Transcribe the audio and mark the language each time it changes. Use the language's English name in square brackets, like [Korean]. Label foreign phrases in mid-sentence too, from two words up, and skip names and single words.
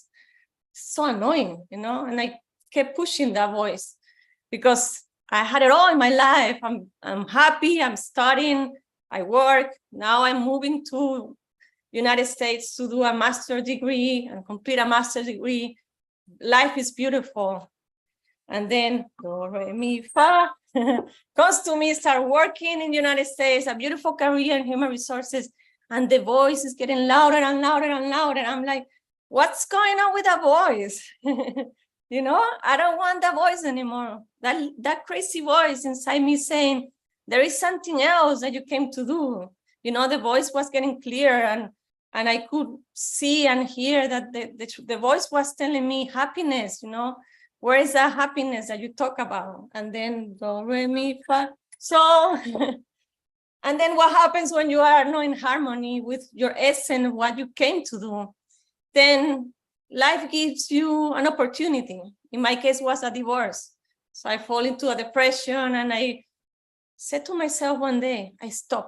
[English] It's so annoying, And I kept pushing that voice because I had it all in my life. I'm happy, I'm studying, I work. Now I'm moving to United States to do a master's degree and complete a master's degree. Life is beautiful. And then do, re, mi, fa comes to me, start working in the United States, a beautiful career in human resources. And the voice is getting louder and louder and louder. I'm like, what's going on with that voice? I don't want that voice anymore. That crazy voice inside me saying, there is something else that you came to do. The voice was getting clear, and I could see and hear that the voice was telling me happiness, where is that happiness that you talk about? And then do, re, mi, fa. So, and then what happens when you are not in harmony with your essence, what you came to do? Then life gives you an opportunity. In my case, was a divorce. So I fall into a depression, and I said to myself one day, I stop.